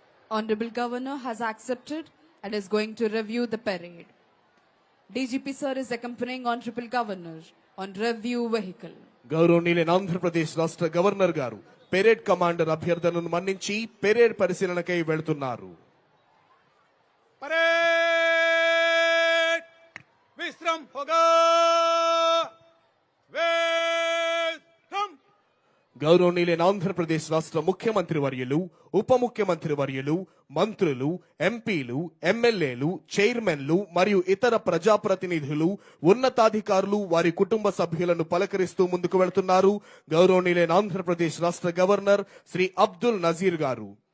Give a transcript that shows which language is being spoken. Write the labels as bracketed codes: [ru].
[en] Honorable Governor has accepted and is going to review the parade. DGP sir is accompanying Honorable Governor on review vehicle. [te] గౌరవనీయులైన ఆంధ్రప్రదేశ్ రాష్ట్ర governor గారు parade commander అభ్యర్థనను మన్నించి parade పరిశీలనకై వెళుతున్నారు. [hi] Parade विश्राम होगा welcome [te] గౌరవనీయులైన ఆంధ్రప్రదేశ్ రాష్ట్ర ముఖ్యమంత్రి వర్యులు, ఉప ముఖ్యమంత్రి వర్యులు, మంత్రులు, ఎంపీలు, ఎమ్మెల్యేలు, చైర్మన్లు మరియు ఇతర ప్రజాప్రతినిధులు, ఉన్నతాధికారులు, వారి కుటుంబ సభ్యులను పలకరిస్తూ ముందుకు వెళ్తున్నారు గౌరవనీయులైన ఆంధ్రప్రదేశ్ రాష్ట్ర గవర్నర్ శ్రీ అబ్దుల్ నజీర్ గారు.